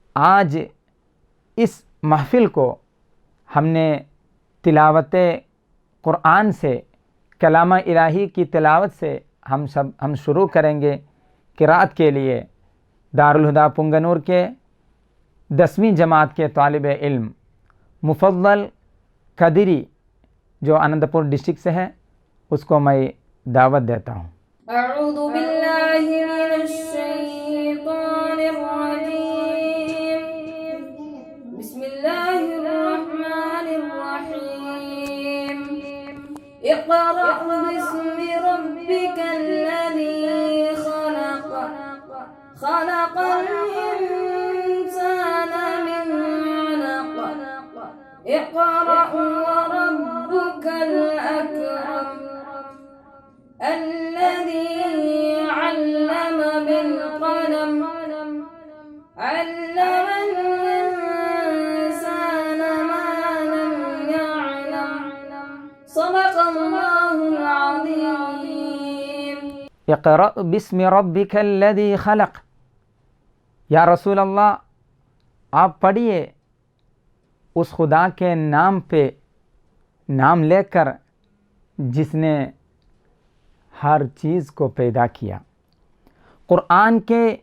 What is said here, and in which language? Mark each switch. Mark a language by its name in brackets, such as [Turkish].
[Urdu] آج اس محفل کو ہم نے تلاوت قرآن سے، کلام الہی کی تلاوت سے ہم شروع کریں گے۔ قرأت کے لیے دارالہدیٰ پنگنور کے 10ویں جماعت کے طالب علم مفضل قدری جو اننت پور ڈسٹرکٹ سے ہے، اس کو میں دعوت دیتا ہوں۔ [Arabic] اعوذ باللہ من الشیطان الرجیم، بسم اللہ الرحمن الرحیم، اقرأ باسم ربک الذی خلق، خلق الانسان من علق، اقرأ وربک الاکرم، الذي علم بالقلم، علم الإنسان ما لم يعلم، صدق الله العظيم۔ اقرأ باسم ربک الذی خلق، [Urdu] یا رسول اللہ آپ پڑھیے اس خدا کے نام پہ، نام لے کر جس نے ہر چیز کو پیدا کیا۔ قرآن کے